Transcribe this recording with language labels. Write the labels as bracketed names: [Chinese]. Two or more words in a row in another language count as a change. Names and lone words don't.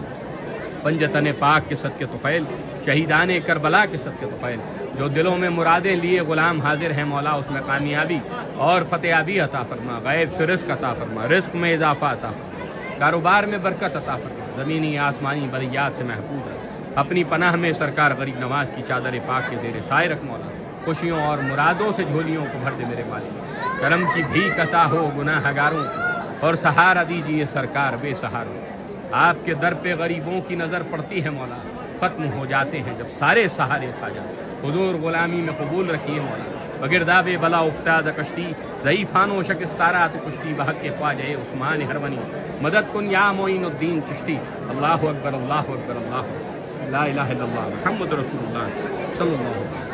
[Urdu] پنجتن پاک کے صدقے طفیل، شہیدان کربلا کے صدقے طفیل، جو دلوں میں مرادیں لیے غلام حاضر ہیں مولا، اس میں کامیابی اور فتحیابی عطا فرما، غیب سے رزق عطا فرما، رزق میں اضافہ عطا فرما، کاروبار میں برکت عطا فرما، زمینی آسمانی بلیات سے محفوظ رکھ، اپنی پناہ میں سرکار غریب نواز کی چادر پاک کے زیر سائے رکھ مولا، خوشیوں اور مرادوں سے جھولیوں کو بھر دے میرے مالک، کرم کی بھیک عطا ہو گناہ گاروں کو، اور سہارا دیجیے سرکار بے سہاروں۔ آپ کے در پہ غریبوں کی نظر پڑتی ہے مولا، ختم ہو جاتے ہیں جب سارے سہارے کھا جاتے، حضور غلامی میں قبول رکھیے مولا، [Persian] بگرداب بلا افتاد کشتی، ضعیفان و شکستارات کشتی، بحق خواجہ عثمان ہرونی، مدد کن یا معین الدین چشتی۔ [Arabic] اللہ اکبر، اللہ اکبر، اللہ اکبر، لا الہ الا اللہ محمد رسول اللہ صلی اللہ علیہ وسلم۔